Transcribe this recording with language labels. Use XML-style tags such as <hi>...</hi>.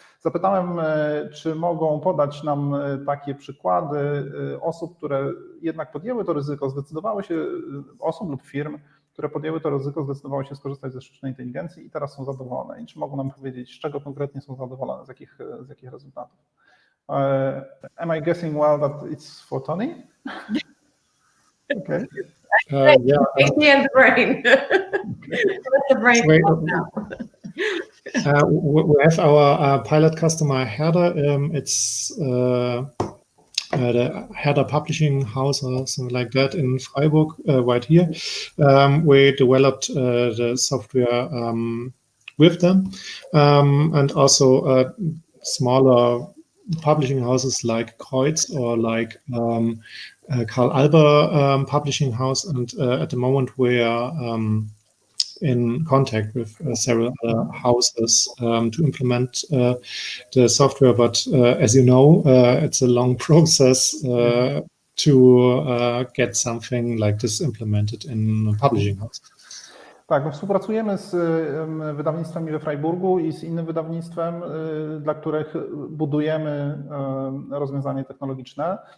<pl>Zapytałem, czy mogą podać nam takie przykłady osób, które jednak podjęły to ryzyko, zdecydowały się, osób lub firm, które podjęły to ryzyko, zdecydowały się skorzystać ze sztucznej inteligencji i teraz są zadowolone. I czy mogą nam powiedzieć, z czego konkretnie są zadowolone, z jakich rezultatów?</pl> <en>Am I guessing well that it's for Toni? Okay. Yeah. Me and the brain. Let the brain come now. We have our pilot customer Herder. It's the Herder Publishing House or something like that in Freiburg, right here. We developed the software with them, and also smaller publishing houses like Kreuz or like Karl Alber Publishing House. And at the moment we are in contact with several other houses to implement the software, but as you know, it's a long process to get something like this implemented in a publishing house.</en> <pl>Tak, no współpracujemy z wydawnictwem we Freiburgu i z innym wydawnictwem, dla których budujemy rozwiązanie technologiczne.</pl>